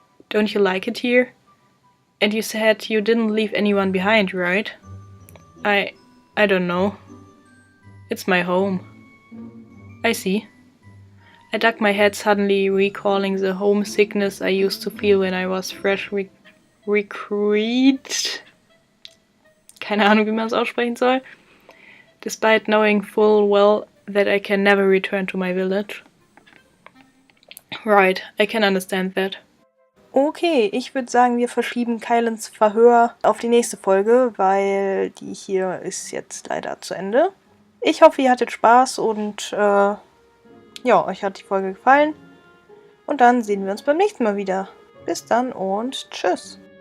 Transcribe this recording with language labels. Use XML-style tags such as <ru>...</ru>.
<en>Don't you like it here? And you said you didn't leave anyone behind, right? I don't know. It's my home. I see. I duck my head, suddenly recalling the homesickness I used to feel when I was fresh recruit.</en> <de>Keine Ahnung, wie man es aussprechen soll.</de> <en>Despite knowing full well that I can never return to my village. Right, I can understand that.</en> <de>Okay, ich würde sagen, wir verschieben Kylans Verhör auf die nächste Folge, weil die hier ist jetzt leider zu Ende. Ich hoffe, ihr hattet Spaß und ja, euch hat die Folge gefallen. Und dann sehen wir uns beim nächsten Mal wieder. Bis dann und tschüss.</de>